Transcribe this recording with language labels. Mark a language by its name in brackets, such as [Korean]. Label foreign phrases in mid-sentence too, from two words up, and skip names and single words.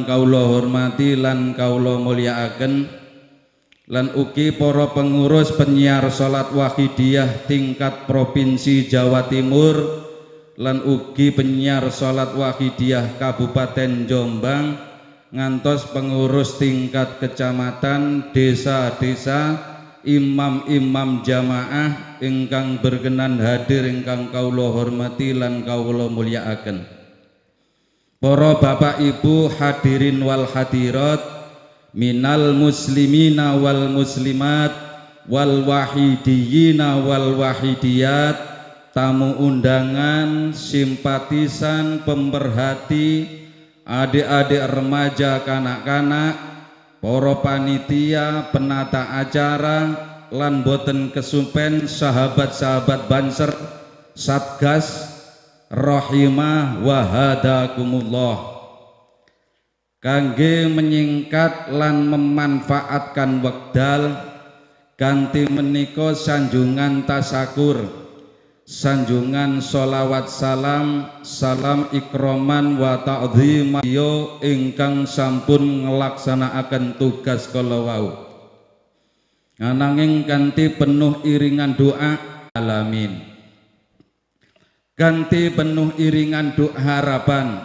[Javanese] kaula hormati lan kaula mulyakaken, lan ugi para pengurus penyiar sholat wahidiyah tingkat Provinsi Jawa Timur lan ugi penyiar sholat wahidiyah Kabupaten Jombang ngantos pengurus tingkat kecamatan, desa-desa, imam-imam jamaah ingkang berkenan hadir ingkang kaula hormati lan kaula mulyakaken. Para bapak ibu [Arabic] الحاضرين والحاضرات، من المسلمين والمسلمات والواحديين والواحديات, [Javanese] tamu undangan, simpatisan, pemerhati, adik-adik remaja, kanak-kanak, para panitia, penata acara, lan boten kesupen sahabat-sahabat Banser, Satgas, [Arabic] رحمه وهداكم الله. [Javanese] Kangge menyingkat lan memanfaatkan wekdal kanthi menika sanjungan tasakur, sanjungan sholawat salam, [Arabic] سلام إكراما وتعظيما [Javanese] ingkang sampun ngelaksanakaken tugas kala wau, ananging kanthi penuh iringan doa alamin, kanthi penuh iringan doa harapan.